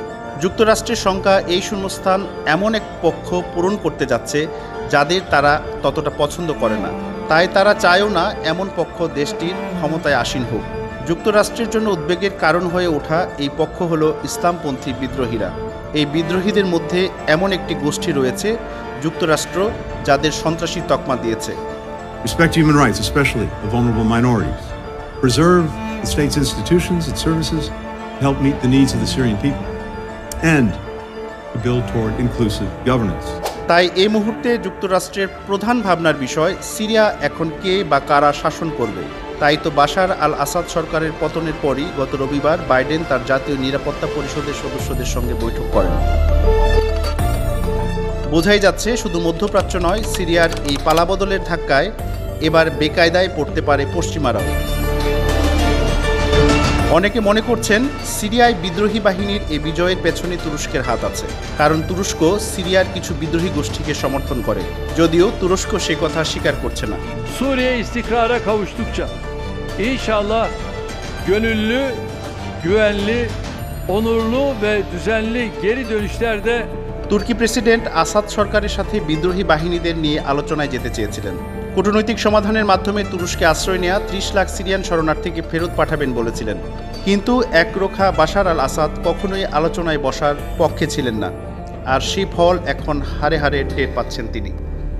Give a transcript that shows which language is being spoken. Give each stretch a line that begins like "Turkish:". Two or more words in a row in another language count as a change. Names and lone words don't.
Bangla: যুক্তরাষ্ট্রের শঙ্কা, এই শূন্যস্থান এমন এক পক্ষ পূরণ করতে যাচ্ছে যাদের তারা ততটা পছন্দ করে না। তাই তারা চায়ও না এমন পক্ষ দেশটির ক্ষমতায় আসীন হোক। যুক্তরাষ্ট্রের জন্য উদ্বেগের কারণ হয়ে ওঠা এই পক্ষ হল ইসলামপন্থী বিদ্রোহীরা। এই বিদ্রোহীদের মধ্যে এমন একটি গোষ্ঠী রয়েছে যুক্তরাষ্ট্র যাদের সন্ত্রাসী তকমা দিয়েছে।
English: Respect human rights, especially of vulnerable minorities. Preserve the state's institutions and services to help meet the needs of the Syrian people. And to build toward inclusive governance.
Bangla: তাই এই মুহূর্তে যুক্তরাষ্ট্রের প্রধান ভাবনার বিষয়, সিরিয়া এখন কে বা কারা শাসন করবে। তাই তো বাশার আল আসাদ সরকারের পতনের পরই গত রবিবার বাইডেন তার জাতীয় নিরাপত্তা পরিষদের সদস্যদের সঙ্গে বৈঠক করেন। বোঝাই যাচ্ছে শুধু মধ্যপ্রাচ্য নয়, সিরিয়ার এই পালাবদলের ধাক্কায় এবার বেকায়দায় পড়তে পারে পশ্চিমারাও। অনেকে মনে করছেন সিরিয়ায় বিদ্রোহী বাহিনীর এই বিজয়ের পেছনে তুরস্কের হাত আছে, কারণ তুরস্ক সিরিয়ার কিছু বিদ্রোহী গোষ্ঠীকে সমর্থন করে, যদিও তুরস্ক সে কথা স্বীকার করছে না।
Turkish: Suriye istikrara kavuştukça inşallah gönüllü, güvenli, onurlu ve düzenli geri dönüşlerde
Bangla: তুর্কি প্রেসিডেন্ট আসাদ সরকারের সাথে বিদ্রোহী বাহিনীদের নিয়ে আলোচনায় যেতে চেয়েছিলেন। কূটনৈতিক সমাধানের মাধ্যমে তুরস্কে আশ্রয় নেওয়া 30 লাখ সিরিয়ান শরণার্থীকে ফেরত পাঠাবেন বলেছিলেন। কিন্তু একরোখা বাশার আল আসাদ কখনোই আলোচনায় বসার পক্ষে ছিলেন না। আর সেই ফল এখন হারে হারে টের পাচ্ছেন তিনি।